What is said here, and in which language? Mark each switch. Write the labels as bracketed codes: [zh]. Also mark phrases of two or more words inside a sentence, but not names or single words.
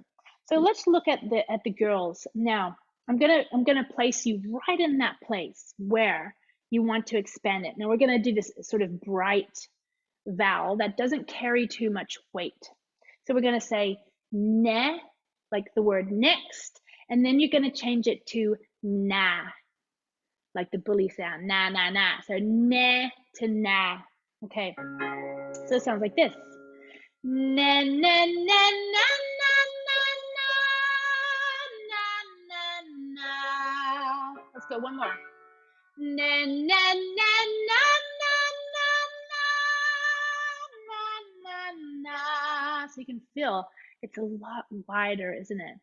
[en] So let's look at the girls. Now, I'm gonna place you right in that place where you want to expand it. Now we're gonna do this sort of bright vowel that doesn't carry too much weight. So we're gonna say ne, like the word next, and then you're going to change it to na, like the bully sound, na, na, na. So ne to na. Okay, so it sounds like this. Na, na, na, na, na, na, na, na, na. Let's go one more. Na, na, na, na, na, na, na, So you can feel it's a lot wider, isn't it?